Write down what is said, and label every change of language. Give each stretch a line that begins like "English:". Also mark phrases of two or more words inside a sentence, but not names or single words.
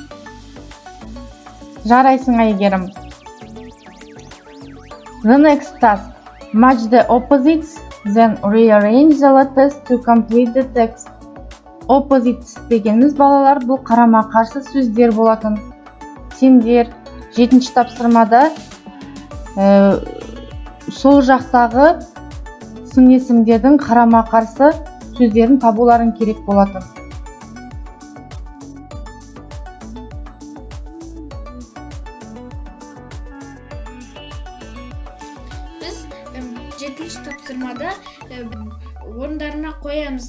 Kazakh: Жарайсың, Айгерім.
English: The next task. Match the opposites, then rearrange the letters to complete the text.
Kazakh: Opposites дегеніміз балалар бұл қарама-қарсы сөздер болатын. Сендер 7-ші тапсырмада сол жақтағы сын есімдердің қарама-қарсы сөздерін табуларың керек болатын. Біз 7-ші тапсырмада орындарына қоямыз.